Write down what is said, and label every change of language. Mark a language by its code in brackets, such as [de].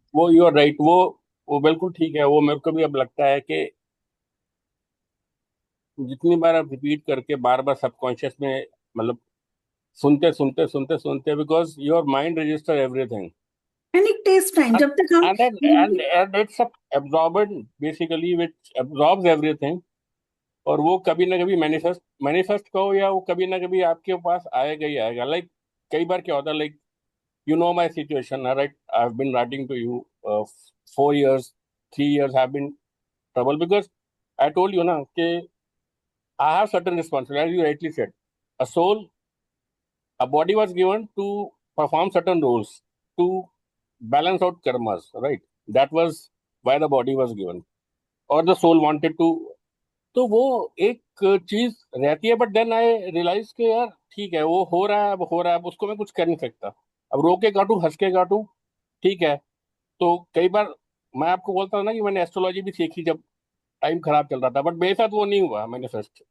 [hi] वो [en] you are right, [hi] वो बिल्कुल ठीक है। वो मेरे को भी अब लगता है कि जितनी बार आप रिपीट करके बार बार सबकॉन्शियस में, मतलब सुनते सुनते सुनते सुनते, [en] because your mind register everything, and it takes time [hi] जब तक हम [en] and it's a absorbent basically which absorbs everything। [hi] और वो कभी ना कभी मैनिफेस्ट कहो या वो कभी ना कभी आपके पास आएगा ही आएगा। [en] like [hi] कई बार क्या होता है, [en] Like you know my situation, right? I've been writing to you 4 years, 3 years have been trouble because I told you na कि I have certain responsibilities, as you rightly said. A soul, a body was given to perform certain roles, to balance out karmas, right? That was why the body was given, or the soul wanted to। [hi] तो वो एक चीज रहती है, [en] but then I realise [hi] कि यार ठीक है, वो हो रहा है, अब हो रहा है, अब उसको मैं कुछ कर नहीं सकता। अब रो के काटू, हंस के काटू, ठीक है। तो कई बार मैं आपको बोलता हूँ ना कि मैंने एस्ट्रोलॉजी भी सीखी जब टाइम खराब चल रहा था, बट मेरे साथ वो नहीं हुआ मैनिफेस्ट।